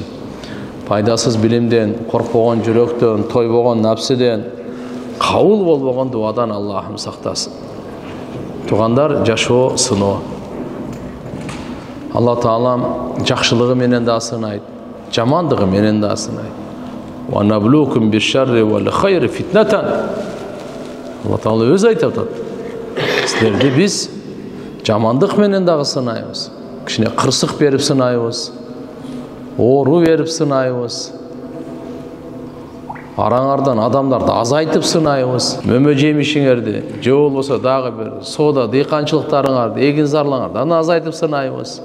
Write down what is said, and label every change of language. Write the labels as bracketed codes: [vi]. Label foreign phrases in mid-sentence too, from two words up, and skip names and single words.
[ky] Пайдасыз билимден, коркпогон жүрөктөн, тойбогон напсиден, кабыл болбогон дуадан Аллахым сактасын. Тугандар, жашоо сыноо. Алла Таалам жакшылыгы менен да сынайт, жамандыгы менен да сынайт. [ar] ونبلوكم بالشر والخير فتنة. [ky] Алла Таала өз айтып атат. Силерди биз жамандык менен дагы сынайбыз. Кичине кырсык берип сынайбыз. Оору берип сынайбыз. Араңардан адамдарды азайтып сынайбыз. Мөмө жемишиңерди, же болбосо дагы бир соода, дыйканчылыктарыңарды, эгин зарлаңарды аны азайтып сынайбыз.